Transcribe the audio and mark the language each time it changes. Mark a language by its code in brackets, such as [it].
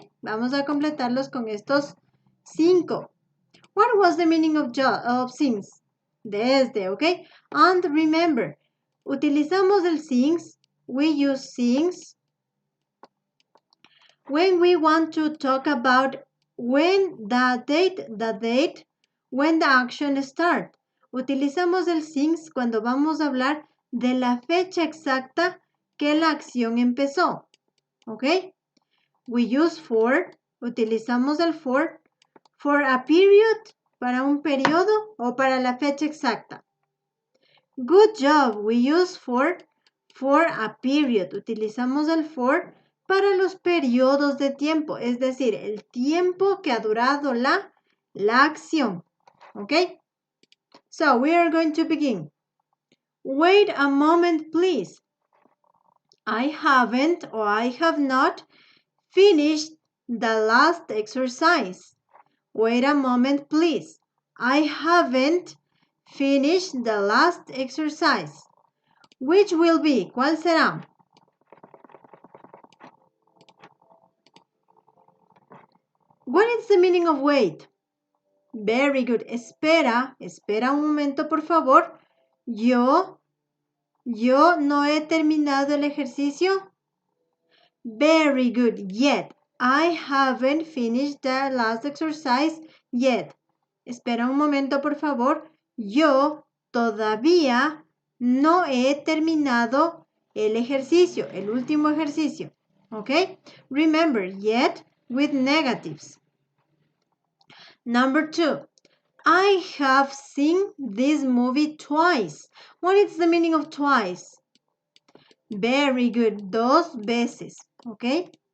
[es] Vamos a completarlos con estos 5. [en] What was the meaning of since? [es] Desde, ¿ok? [en] And remember, [es] utilizamos el since, [en] we use since when we want to talk about when the date, when the action starts. [es] Utilizamos el since cuando vamos a hablar de la fecha exacta que la acción empezó. ¿Ok? [en] We use for, [es] utilizamos el for a period, para un periodo o para la fecha exacta. [en] Good job, we use for a period. [es] Utilizamos el for para los periodos de tiempo, es decir, el tiempo que ha durado la acción. [en] ¿Ok? So, we are going to begin. Wait a moment, please. I haven't or I have not finished the last exercise. Wait a moment, please. I haven't finished the last exercise. Which will be? [es] ¿Cuál será? [en] What is the meaning of wait? Very good. [es] Espera un momento, por favor. Yo no he terminado el ejercicio. [en] Very good. Yet. I haven't finished the last exercise yet. [es] Espera un momento, por favor. Yo todavía no he terminado el ejercicio, el último ejercicio. ¿Ok? [en] Remember, yet with negatives. Number 2. I have seen this movie twice. What is the meaning of twice? Very good. [es] 2 veces. [en] ¿Ok?